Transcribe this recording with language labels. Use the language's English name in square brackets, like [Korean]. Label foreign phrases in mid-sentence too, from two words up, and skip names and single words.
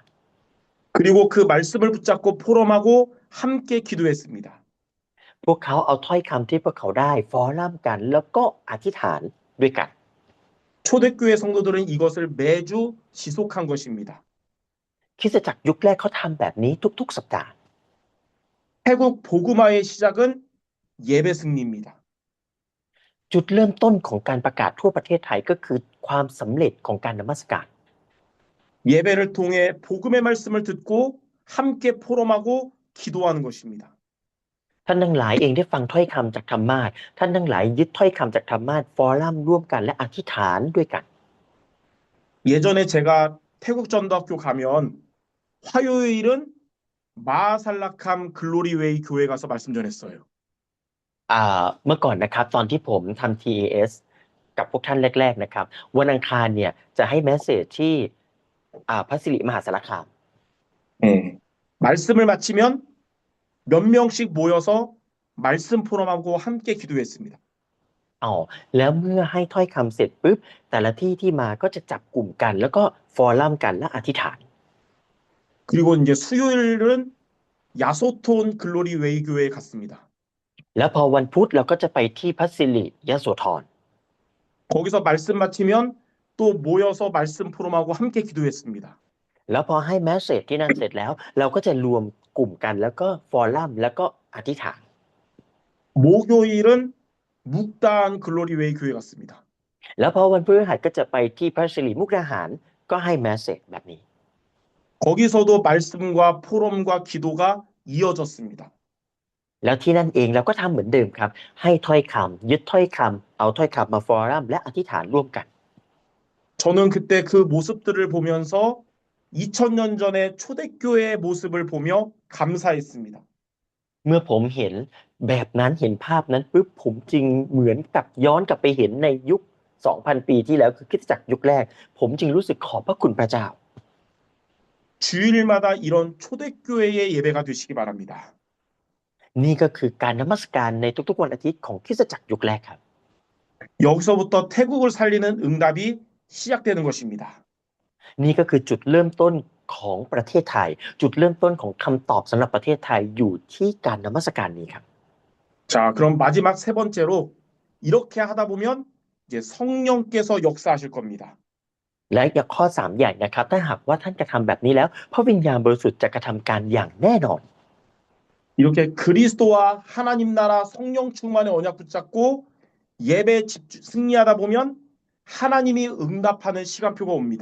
[Korean] 그리고 그 말씀을 붙잡고 포럼하고 함께 기도했습니다. [Thai] พวกเขาเอาถ้อยคำที่พวกเขาได้ฟอรัมกันแล้วก็อธิษฐานด้วยกัน [Korean] 초대교회 성도들은 이것을 매주 지속한 것입니다. [Thai] คริสตจักรยุคแรกเขาทำแบบนี้ทุกๆสัปดาห์ [Korean] 태국 복음화의 시작은 예배 승리입니다. [Thai] จุดเริ่มต้นของการประกาศทั่วประเทศไทยก็คือความสำเร็จของการนมัสการ [Korean] 예배를 통해 복음의 말씀을 듣고 함께 포럼하고 기도하는 것입니다. [Thai] ท่านทั้งหลายเองได้ฟังถ้อยคำจากธรรมาสน์ท่านทั้งหลายยึดถ้อยคำจากธรรมาสน์ฟอรัมร่วมกันและอธิษฐานด้วยกัน [Korean] 예전에 제가 태국 전도학교 가면 화요일은 마살라캄 글로리웨이 교회 가서 말씀 전했어요. [Thai] เมื่อก่อนนะครับตอนที่ผมทำ TAS กับพวกท่านแรกๆนะครับวันอังคารเนี่ยจะให้แมสเสจที่พระสิริมหาสารคาม [Korean] 말씀을 마치면 몇 명씩 모여서 말씀 포럼하고 함께 기도했습니다. [Thai] แล้วเมื่อให้ถ้อยคำเสร็จปุ๊บแต่ละที่ที่มาก็จะจับกลุ่มกันแล้วก็ฟอรัมกันและอธิษฐาน [Korean] 그리고 이제 수요일은 야소톤 글로리웨이 교회에 갔습니다. [Thai] แล้วพอวันพุธเราก็จะไปที่พระสิริยโสธร [Korean] 거기서 말씀 마치면 또 모여서 말씀 포럼하고 함께 기도했습니다. [Thai] แล้วพอให้แมสเสจที่นั่นเสร็จแล้วเราก็จะรวมกลุ่มกันแล้วก็ฟอรัมแล้วก็อธิษฐาน [Korean] 목요일은 묵다한 글로리웨이 교회 갔습니다. [Thai] แล้วพอวันพฤหัสก็จะไปที่พระสิริมุกดาหารก็ให้แมสเสจแบบนี้ [Korean] 거기서도 말씀과 포럼과 기도가 이어졌습니다. [Thai] แล้วที่นั่นเองเราก็ทำเหมือนเดิมครับให้ถ้อยคำยึดถ้อยคำเอาถ้อยคำมาฟอรัมและอธิษฐานร่วมกัน [Korean] 저는 그때 그 모습들을 보면서 2000년 전에 초대교회의 모습을 보며 감사했습니다. [Thai] เมื่อผมเห็นแบบนั้นเห็นภาพนั้นปุ๊บผมจึงเหมือนกับย้อนกลับไปเห็นในยุค 2,000 ปีที่แล้วคือคริสตจักรยุคแรกผมจึงรู้สึกขอบพระคุณพระเจ้า [Korean] 주일마다 이런 초대교회의 예배가 되시기 바랍니다. [Thai] นี่ก็คือการนมัสการในทุกๆวันอาทิตย์ของคริสตจักรยุคแรกครับ [Korean] 여기서부터 태국을 살리는 응답이 시작되는 것입니다. [Thai] นี่ก็คือจุดเริ่มต้นของประเทศไทยจุดเริ่มต้นของคำตอบสำหรับประเทศไทยอยู่ที่การนมัสการนี้ครับ [Korean] 자, 그럼 마지막 세 번째로 이렇게 하다 보면 이제 성령께서 역사하실 겁니다. [Thai] และอย่างข้อ3ใหญ่นะครับถ้าหากว่าท่านกระทำแบบนี้แล้วพระวิญญาณบริสุทธิ์จะกระทำการอย่างแน่นอน [Korean] 이렇게 그리스도와 하나님 나라 성령 충만의 언약 붙잡고 예배 승리하다 보면 하나님이 응답하는 시간표가 옵니다.